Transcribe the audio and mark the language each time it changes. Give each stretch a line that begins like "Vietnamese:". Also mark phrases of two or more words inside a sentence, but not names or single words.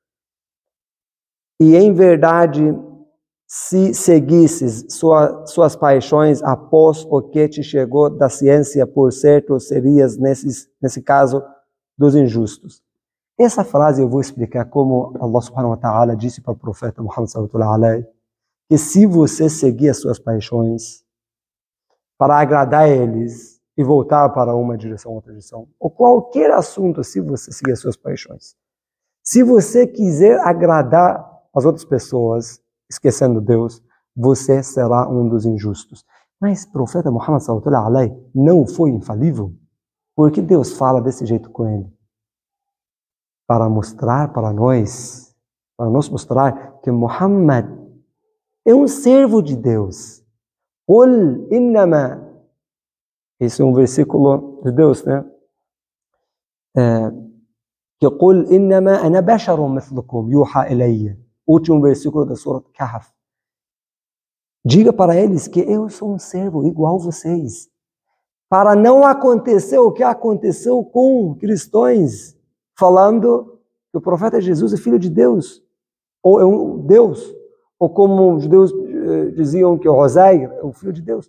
Portuguese: E em verdade, se seguisses suas paixões após o que te chegou da ciência, por certo, serias, nesse caso, dos injustos. Essa frase eu vou explicar como Allah
Arabic: سبحانه وتعالى
Portuguese: disse para o profeta Muhammad
Arabic: صلى الله عليه
Portuguese: que se você seguir as suas paixões para agradar eles e voltar para uma direção, outra direção, ou qualquer assunto, se você seguir as suas paixões, se você quiser agradar as outras pessoas, esquecendo Deus, você será um dos injustos. Mas o profeta Muhammad
Arabic: صلى الله عليه
Portuguese: não foi infalível? Por que Deus fala desse jeito com ele? Para mostrar para nós, para nos mostrar que Muhammad é um servo de Deus.
Arabic: قل إنما.
Portuguese: Esse é um versículo de Deus, né?
Arabic: Que قل إنما أنا بشر مثلكم يوحى إلي.
Portuguese: Último versículo da Surah Kahf. Diga para eles que eu sou um servo igual a vocês. Para não acontecer o que aconteceu com cristãos, falando que o profeta Jesus é filho de Deus, ou é um Deus, ou como os judeus diziam que o Oséias é o filho de Deus.